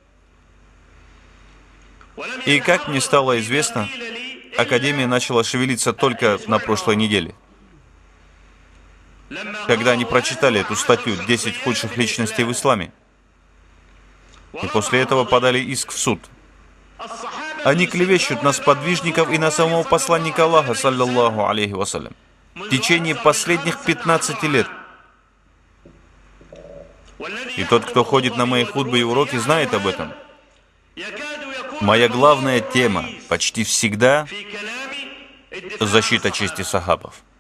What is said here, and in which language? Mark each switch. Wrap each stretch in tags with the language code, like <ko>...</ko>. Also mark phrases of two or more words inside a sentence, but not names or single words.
<ru>И как мне стало известно, Академия начала шевелиться только на прошлой неделе, когда они прочитали эту статью «10 худших личностей в исламе». И после этого подали иск в суд. Они клевещут на сподвижников и на самого посланника Аллаха,</ru> <ar>صلى الله عليه وسلم,</ar> <ru>в течение последних 15 лет. И тот, кто ходит на мои хутбы и уроки, знает об этом. Моя главная тема почти всегда защита чести сахабов.</ru>